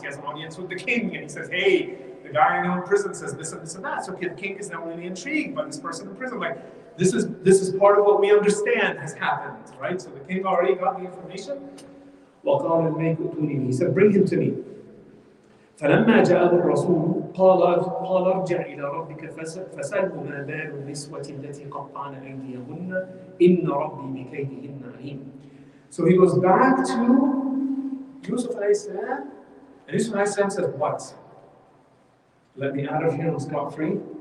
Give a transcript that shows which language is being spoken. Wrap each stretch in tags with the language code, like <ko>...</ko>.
<en>He has an audience with the king, and he says, "Hey, the guy I know in prison says this and this and that." So the king is now really intrigued by this person in prison. Like, this is part of what we understand has happened, right? So the king already got the information.</en> <ar>وقال الملك ائتوني به.</ar> <en>He said, "Bring him to me."</en> <ar>فلما جاءه الرسول قال ارجع إلى ربك فسأله ما بال النسوة التي قطعن أيديهن إن ربي بكيدهن عليم.</ar> <en>So he goes back to Yusuf alayhi salam, and Yusuf alayhi salam says, "What? Let me out of here and scot free?"</en>